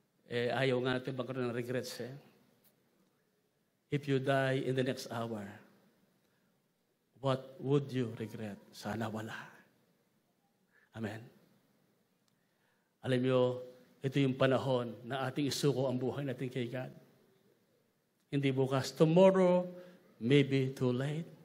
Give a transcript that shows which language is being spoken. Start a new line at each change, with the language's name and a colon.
Filipino: Ayaw nga natin magkaroon ng regrets.
English: If you die in the next hour, what would you regret?
Filipino: Sana wala. Amen. Alam niyo, ito yung panahon na ating isuko ang buhay natin kay God. Hindi bukas.
English: Tomorrow may be too late.